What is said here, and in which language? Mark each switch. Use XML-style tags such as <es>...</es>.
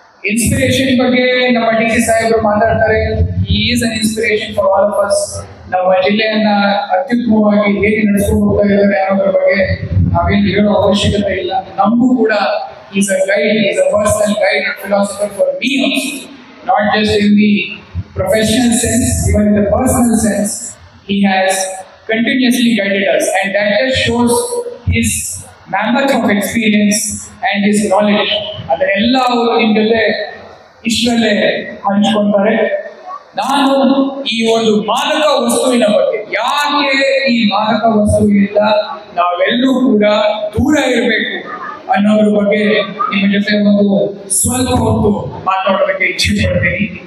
<kn>Inspiration ಬಗ್ಗೆ ನಮ್ಮ D C ಸಾಹೇಬರು ಮಾತಾಡ್ತಾರೆ.</kn> <en>He is an inspiration for all of us.</en> <kn>ನಮ್ಮ ಜಿಲ್ಲೆಯನ್ನ ಅತ್ಯುತ್ತಮವಾಗಿ ಹೇಗೆ ನಡೆಸ್ಕೊಂಡು ಹೋಗ್ತಾ ಇದ್ದಾರೆ ಅನ್ನೋದ್ರ ಬಗ್ಗೆ ನಾವೇನು ಹೇಳೋ ಅವಶ್ಯಕತೆ ಇಲ್ಲ. ನಮಗೂ ಕೂಡ</kn> <en>Is a guide, is a personal guide and philosopher for me also, not just in the professional sense, even in the personal sense, he has continuously guided us, and that just shows his mammoth of experience and his knowledge.</en> <kn>ಅದೆಲ್ಲ ಅವರು ನಿಮ್ಮ ಜೊತೆ ಇಷ್ಟರಲ್ಲೇ ಹಂಚ್ಕೊಳ್ತಾರೆ. ನಾನು ಈ ಒಂದು ಮಾದಕ ವಸ್ತುವಿನ ಬಗ್ಗೆ, ಯಾಕೆ ಈ ಮಾದಕ ವಸ್ತುವಿನಿಂದ ನಾವೆಲ್ಲರೂ ಕೂಡ ದೂರ ಇರಬೇಕು ಅನ್ನೋದ್ರ ಬಗ್ಗೆ ನಿಮ್ಮ ಜೊತೆ ಒಂದು ಸ್ವಲ್ಪ ಹೊತ್ತು ಮಾತಾಡೋದಕ್ಕೆ ಇಚ್ಛೆ ಪಡ್ತೀನಿ.</kn>